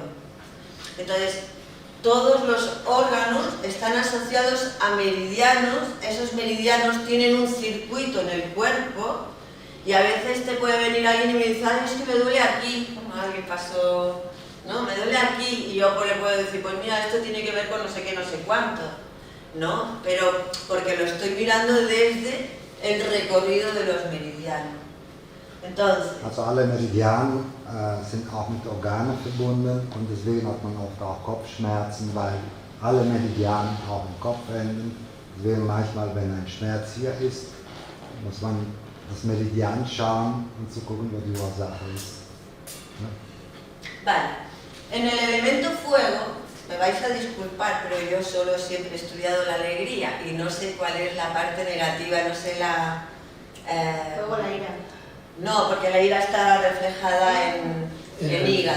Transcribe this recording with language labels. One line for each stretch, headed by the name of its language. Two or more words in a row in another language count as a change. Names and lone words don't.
Spanish: Entonces, todos los órganos están asociados a meridianos, esos meridianos tienen un circuito en el cuerpo y a veces te puede venir alguien y me dice, ay, es que me duele aquí, como alguien pasó, ¿no? Me duele aquí, y yo pues le puedo decir, pues mira, esto tiene que ver con no sé qué, no sé cuánto, ¿no? Pero porque lo estoy mirando desde el recorrido de los meridianos. Entonces,
German: also alle Meridiane sind auch mit Organen verbunden und deswegen hat man oft auch Kopfschmerzen, weil alle Meridiane auch im Kopf enden. Deswegen manchmal, wenn ein Schmerz hier ist, muss man das Meridian schauen und zu gucken, wo die Ursache ist. Ne?
Spanish: Vale, en el elemento fuego, me vais a disculpar, pero yo solo siempre he estudiado la alegría y no sé cuál es la parte negativa, no sé la... Luego la ira. No, porque la ira está reflejada en hígado.